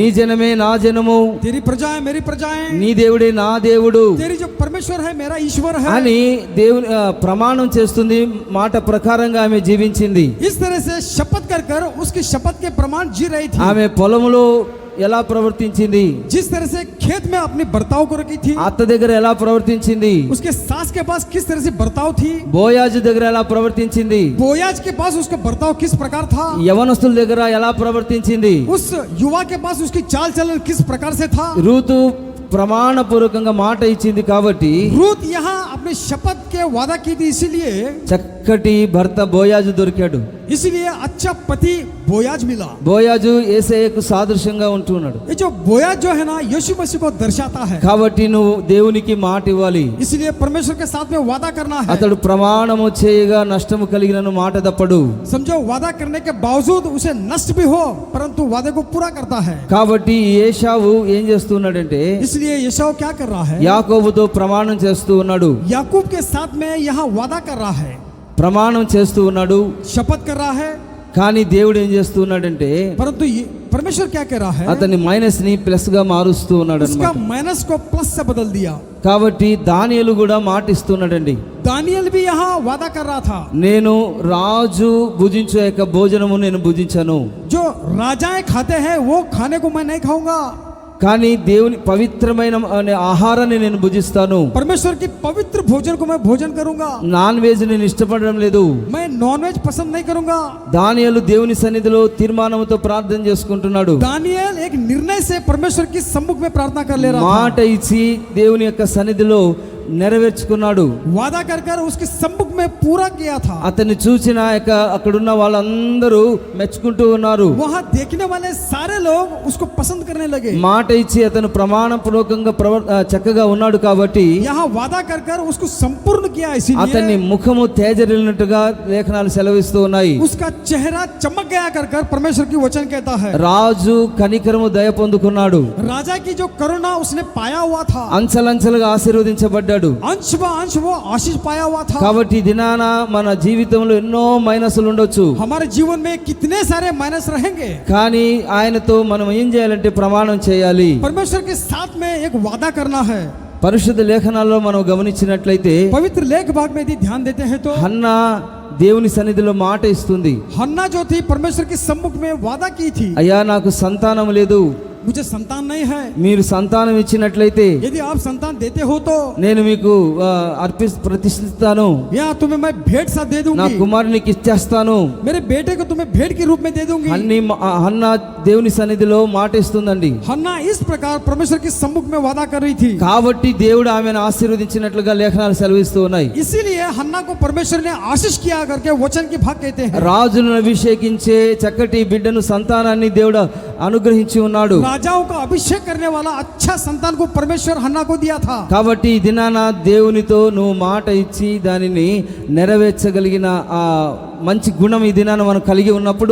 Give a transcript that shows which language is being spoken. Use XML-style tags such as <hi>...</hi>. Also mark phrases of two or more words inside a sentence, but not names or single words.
<te>నీ జనమే నా జనము,</te> <hi>तेरी प्रजाएं मेरी प्रजाएं,</hi> <te>నీ దేవుడే నా దేవుడు</te> <hi>तेरी जो परमेश्वर है मेरा ईश्वर है.</hi> <te>అని దేవుని ప్రమాణం చేస్తుంది. మాట ప్రకారంగా ఆమె జీవించింది.</te> <hi>इस तरह से शपथ कर कर उसकी शपथ के प्रमाण जी रही थी.</hi> <te>ఆమె పొలములో ఎలా ప్రవర్తించింది,</te> <hi>जिस तरह से खेत में अपनी बर्ताव को रखी थी,</hi> <te>అత్త దగ్గర ఎలా ప్రవర్తించింది,</te> <hi>उसके सास के पास किस तरह से बर्ताव थी,</hi> <te>బోయాజు దగ్గర ఎలా ప్రవర్తించింది,</te> <hi>बोयाज के पास उसका बर्ताव किस प्रकार था,</hi> <te>యవనస్తుల దగ్గర ఎలా ప్రవర్తించింది,</te> <hi>उस युवा के पास उसकी चाल चलन किस प्रकार से था.</hi> <te>రూతు ప్రమాణపూర్వకంగా మాట ఇచ్చింది కాబట్టి</te> <hi>रूत यहाँ अपने शपथ के वादा की थी, इसीलिए</hi> <te>చక్కటి భర్త బోయాజు దొరికాడు.</te> <hi>इसलिए अच्छा पति बोयाज मिला.</hi> <te>బోయాజు యేసయ్యకు సాదృశ్యంగా ఉంటున్నాడు.</te> <hi>ये जो बोयाज जो है ना यीशु मसीह को दर्शाता है.</hi> <te>కాబట్టి నువ్వు దేవునికి మాట ఇవ్వాలి.</te> <hi>इसलिए परमेश्वर के साथ में वादा करना है.</hi> <te>అతడు ప్రమాణము చేయగా నష్టము కలిగినను మాట తప్పడు.</te> <hi>समझो वादा करने के बावजूद उसे नष्ट भी हो परंतु वादे को पूरा करता है.</hi> <te>కాబట్టి ఏశావు ఏం చేస్తున్నాడంటే,</te> <hi>इसलिए यशाव क्या कर रहा है,</hi> <te>యాకోబుతో ప్రమాణం చేస్తూ ఉన్నాడు.</te> <hi>याकूब के साथ में यहाँ वादा कर रहा है,</hi> <te>ప్రమాణం చేస్తూ ఉన్నాడు.</te> <hi>शपथ कर रहा है.</hi> <te>కానీ దేవుడు ఏం చేస్తున్నాడంటే,</te> <hi>परंतु परमेश्वर क्या कर रहा है,</hi> <te>అతని మైనస్ ని ప్లస్ గా మారుస్తూ ఉన్నాడు</te> <hi>उसका</hi> <te>అన్నమాట.</te> <hi>माइनस को प्लस से बदल दिया.</hi> <te>కాబట్టి దానియేలు కూడా మాటిస్తున్నాడండి,</te> <hi>दानियल भी यहाँ वादा कर रहा था,</hi> <te>నేను రాజు భుజించే యొక్క భోజనము నేను భుజించను,</te> <hi>जो राजाएं खाते हैं वो खाने को मैं नहीं खाऊंगा,</hi> <te>కానీ దేవుని పవిత్రమైన అనే ఆహారాన్ని నేను భుజిస్తాను.</te> <hi>परमेश्वर की पवित्र भोजन को मैं भोजन करूंगा,</hi> <te>నాన్ వెజ్ నేను ఇష్టపడడం లేదు.</te> <hi>मैं नॉनवेज पसंद नहीं करूंगा.</hi> <te>దానియేలు దేవుని సన్నిధిలో తీర్మానంతో ప్రార్థన చేసుకుంటున్నాడు.</te> <hi>दानियल एक निर्णय से परमेश्वर की सम्मुख में प्रार्थना कर ले रहा</hi> <te>మాట ఇచ్చి దేవుని యొక్క సన్నిధిలో నెరవేర్చుకున్నాడు.</te> <hi>वादा कर कर उसके सम्मुख में पूरा किया था।</hi> <te>అతన్ని చూసిన అక్కడున్న వాళ్ళందరూ మెచ్చుకుంటూ ఉన్నారు.</te> <hi>वहाँ देखने वाले सारे लोग उसको पसंद करने लगे।</hi> <te>మాట ఇచ్చి అతను ప్రమాణపూర్వకంగా చక్కగా ఉన్నాడు కాబట్టి</te> <hi>यहाँ वादा कर कर उसको संपूर्ण किया,</hi> <te>అతని</te> <hi>इसीलिए</hi> <te>ముఖము తేజరిల్లినట్టుగా లేఖనాలు సెలవిస్తూ ఉన్నాయి.</te> <hi>उसका चेहरा चमक गया कर कर परमेश्वर की वचन कहता है।</hi> <te>రాజు కనికరము దయ పొందుకున్నాడు.</te> <hi>राजा की जो करुणा उसने पाया हुआ था,</hi> <te>అంచెలంచెలుగా ఆశీర్వదించబడ్డాడు.</te> <hi>अंश व अंश वो आशीष पाया हुआ था।</hi> <te>కాబట్టి ఈ దినాన మన జీవితంలో ఎన్నో మైనస్లు ఉండొచ్చు.</te> <hi>हमारे जीवन में कितने सारे माइनस रहेंगे,</hi> <te>కానీ ఆయనతో మనం ఏం చేయాలంటే ప్రమాణం చేయాలి.</te> <hi>परमेश्वर के साथ में एक वादा करना है।</hi> <te>పరిశుద్ధ లేఖనాల్లో మనం గమనించినట్లయితే</te> <hi>पवित्र लेख भाग में यदि ध्यान देते हैं तो</hi> <te>హన్నా దేవుని సన్నిధిలో మాట ఇస్తుంది.</te> <hi>हन्ना जो थी परमेश्वर के सम्मुख में वादा की थी,</hi> <te>అయ్యా నాకు సంతానం లేదు,</te> <hi>मुझे संतान नहीं है।</hi> <te>మీరు సంతానం ఇచ్చినట్లయితే</te> <hi>यदि आप संतान देते हो तो</hi> <te>నేను మీకు ప్రతిష్ఠిస్తాను,</te> <hi>या तुम्हें मैं भेंट सा दे</hi> <te>నా</te> <hi>दूंगी,</hi> <te>కుమారునికి ఇచ్చేస్తాను.</te> <hi>मेरे बेटे को तुम्हें भेंट के रूप में दे दूंगी।</hi> <te>హన్నా దేవుని సన్నిధిలో మాట ఇస్తుందండి.</te> <hi>हन्ना इस प्रकार परमेश्वर के सम्मुख में वादा कर रही थी,</hi> <te>కాబట్టి దేవుడు ఆమెను ఆశీర్వదించినట్లుగా లేఖనాలు సెలవిస్తూ ఉన్నాయి.</te> <hi>इसीलिए हन्ना को परमेश्वर ने आशीष किया करके वचन के भाग कहते हैं।</hi> <te>రాజులను అభిషేకించే చక్కటి బిడ్డను సంతానాన్ని దేవుడు అనుగ్రహించి ఉన్నాడు.</te> <hi>राजाओं का अभिषेक करने वाला अच्छा संतान को परमेश्वर हन्ना को दिया था।</hi> <te>కాబట్టి ఈ దినాన దేవునితో నువ్వు మాట ఇచ్చి దానిని నెరవేర్చగలిగిన ఆ మంచి గుణం ఈ దినాన మనం కలిగి ఉన్నప్పుడు,</te>